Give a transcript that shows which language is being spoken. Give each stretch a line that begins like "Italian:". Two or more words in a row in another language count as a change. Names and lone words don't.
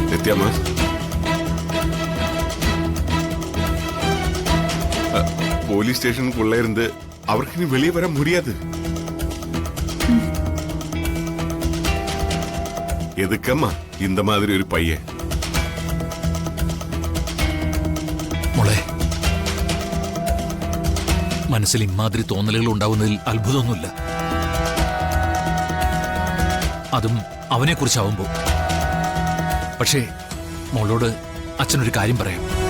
Tamil: அம்மா போலீஸ் ஸ்டேஷனுக்குள்ள இருந்து அவருக்கு இனி வெளியே வர முடியாது. எதுக்கம்மா இந்த மாதிரி ஒரு பையன்?
Malayalam: മോളെ, മനസ്സിൽ ഇമാതിരി തോന്നലുകൾ ഉണ്ടാവുന്നതിൽ അത്ഭുതമൊന്നുമില്ല. അതും അവനെ കുറിച്ചാവുമ്പോ. പക്ഷേ മോളോട് അച്ഛനൊരു കാര്യം പറയാം.